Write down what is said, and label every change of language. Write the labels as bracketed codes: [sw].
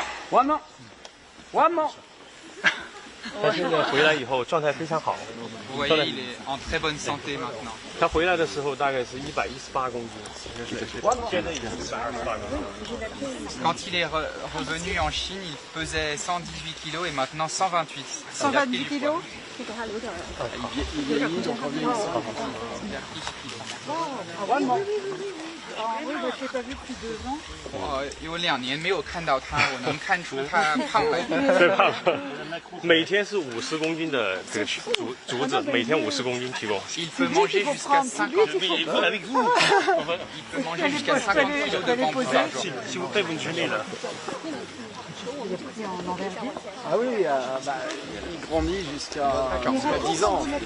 [en] One more， One more。 [zh] 他现在回来以后状态非常好。 [fr] Vous voyez, il est en très bonne santé maintenant. [zh] 他回来的时候大概是118公斤，现在已经128公斤。 [fr] Quand il est revenu en Chine, il pesait 118 kg et maintenant 128. 128 kg il vieillit, donc revient à [zh] 我也 [fr] pas vu depuis 2 ans。 [zh] 有2年没有看到他，我能看出他胖了。对，胖了。每天是50公斤的这个竹子，每天50公斤提供。 [fr] Il peut manger jusqu'à 50 kg. Il peut manger jusqu'à 50 kg de bambou par jour. Si vous plaît, vous me suivez là. Ah oui, il grandit jusqu'à 10 ans.